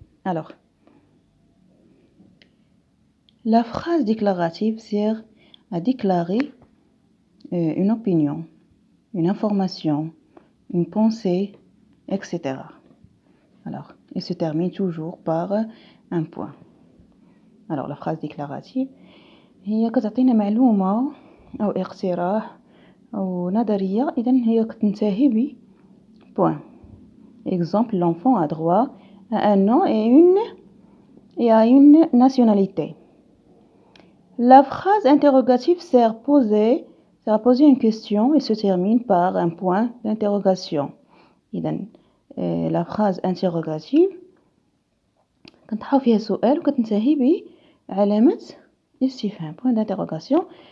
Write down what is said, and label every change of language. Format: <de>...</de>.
<fr>Alors, la phrase déclarative sert à déclarer une opinion, une information, une pensée, etc. Alors, il se termine toujours par un point.</fr> <ar>Alors,</ar> <fr>la phrase déclarative</fr> <ar>هي كتعطينا معلومة أو اقتراح أو نظرية، إذن هي كتنتهي ب point.</ar> <fr>Exemple, l'enfant a droit à un nom et à une nationalité. La phrase interrogative sert à poser une question et se termine par un point d'interrogation.</fr> <ar>إذن</ar> <fr>la phrase interrogative</fr> <ar>كنطرحو فيها سؤال وكتنتهي بعلامة استفهام</ar> <fr>point d'interrogation.</fr>